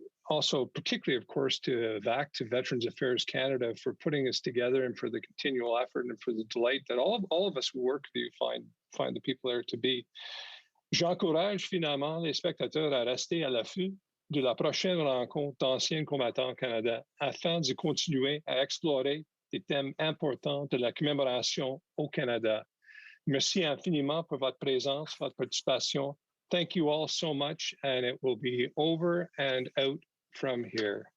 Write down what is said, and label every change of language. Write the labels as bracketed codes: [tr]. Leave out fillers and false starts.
[en] Also particularly, of course, to VAC, to Veterans Affairs Canada, for putting us together and for the continual effort and for the delight that all of us who work with you find the people there to be. [fr] J'encourage finalement les spectateurs à rester à l'affût de la prochaine rencontre d'anciens combattants au Canada afin de continuer à explorer des thèmes importants de la commémoration au Canada. Merci infiniment pour votre présence, votre participation. [en] Thank you all so much, and it will be over and out from here.